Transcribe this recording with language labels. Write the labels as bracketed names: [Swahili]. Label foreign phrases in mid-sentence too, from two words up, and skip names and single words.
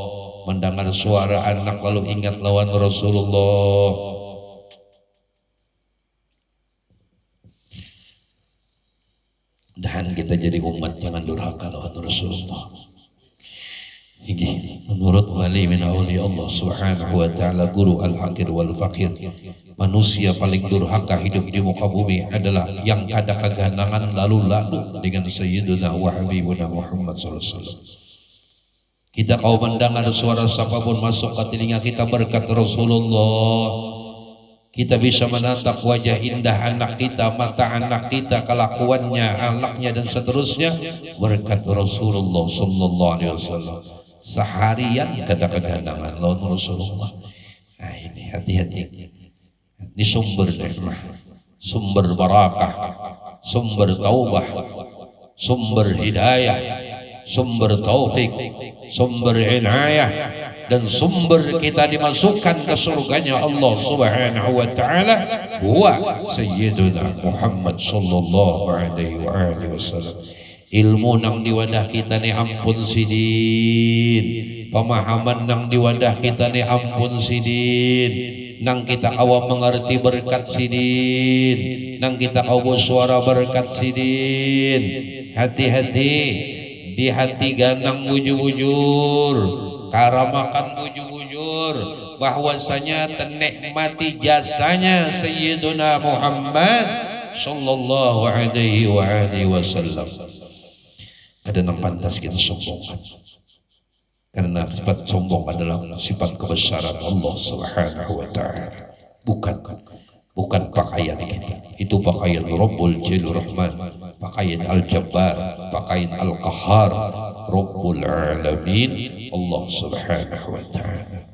[Banjar] Mendengar suara anak lalu ingat lawan Rasulullah. Dan kita jadi umat jangan durhaka lawan Rasulullah. Ini menurut [Arabic] ولي من أولياء الله سبحانه وتعالى, [Banjar] guru [Arabic] الحقير والفقير, [Banjar] manusia paling durhaka hidup di muka bumi adalah yang kada keganangan lalu-lalu dengan [Arabic] سيدنا وحبيبنا محمد صلى الله عليه وسلم. [Banjar] Kita kau mendengar suara siapapun masuk ke telinga kita berkat Rasulullah. Kita bisa menatap wajah indah anak kita, mata anak kita, kelakuannya, akhlaknya dan seterusnya berkat Rasulullah [Arabic] صلى الله عليه وسلم. [Banjar] Seharian kada keganangan lawan Rasulullah. Nah ini hati-hati. Ini sumber nikmat, sumber barakah, sumber taubah, sumber hidayah, sumber taufik, sumber inayah, dan sumber kita dimasukkan ke surganya Allah [Arabic] سبحانه وتعالى هو سيدنا محمد صلى الله عليه وسلم. [Banjar] Ilmu nang di wadah kita ni ampun sidin, pemahaman nang di wadah kita ni ampun sidin, nang kita awam mengerti berkat sidin, nang kita kau suara berkat sidin. Hati-hati di hati ganang bujur-bujur, karamakan bujur-bujur, bahwasanya tenikmati jasanya [Arabic] سيدنا محمد صلى الله عليه وسلم. [Banjar] Kadang pantas kita sombongkan, karena sifat sombong adalah sifat kebesaran Allah [Arabic] سبحانه وتعالى. [Banjar] Bukan pakaian kita, itu pakaian Rabbul Jalil Rahman, pakaian Al-Jabbar, pakaian Al-Qahhar, [Arabic] رب العالمين, [Banjar] Allah [Arabic] سبحانه وتعالى.